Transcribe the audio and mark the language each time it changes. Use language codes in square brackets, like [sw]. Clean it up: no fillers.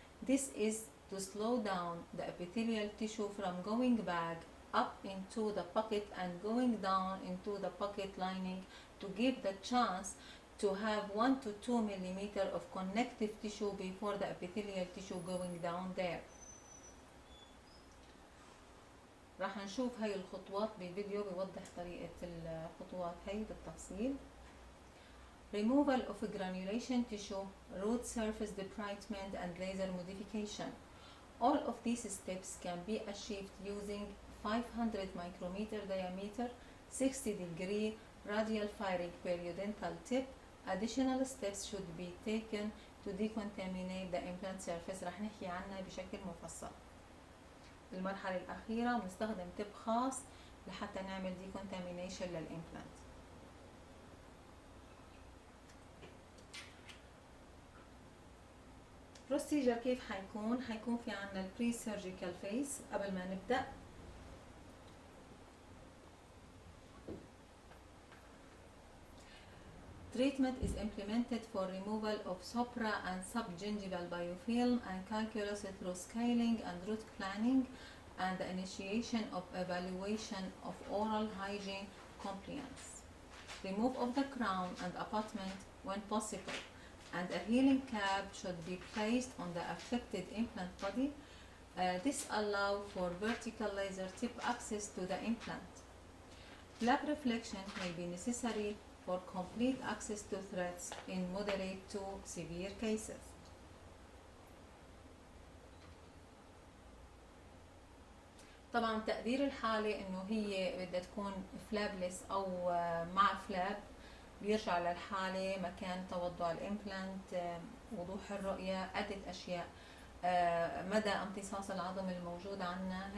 [en] This is to slow down the epithelial tissue from going back up into the pocket and going down into the pocket lining to give the chance to have 1 to 2 millimeter of connective tissue before the epithelial tissue going down there. [ar] راح نشوف هاي الخطوات بفيديو بيوضح طريقة الخطوات هاي بالتفصيل. [en] Removal of granulation tissue, root surface debridement and laser modification. All of these steps can be achieved using 500 micrometer diameter, 60-degree radial firing periodontal tip. Additional steps should be taken to decontaminate the implant surface. [ar] رح نحكي عنها بشكل مفصل. المرحلة الأخيرة بنستخدم تب خاص لحتى نعمل decontamination للإمبلانت. بروسيجر كيف حيكون في عنا البري سيرجيكال فيس. قبل ما نبدأ [en] Treatment is implemented for removal of supra and subgingival biofilm and calculus through scaling and root planing and the initiation of evaluation of oral hygiene compliance. Remove of the crown and abutment when possible, and a healing cap should be placed on the affected implant body. This allows for vertical laser tip access to the implant. Flap reflection may be necessary for complete access to threads in moderate to severe cases. [ar] طبعا تقدير الحالة انه هي بدها تكون فلابلس او مع فلاب بيرجع للحالة، مكان توضع الامبلانت، وضوح الرؤية، عدة اشياء، مدى امتصاص العظم الموجود عنا.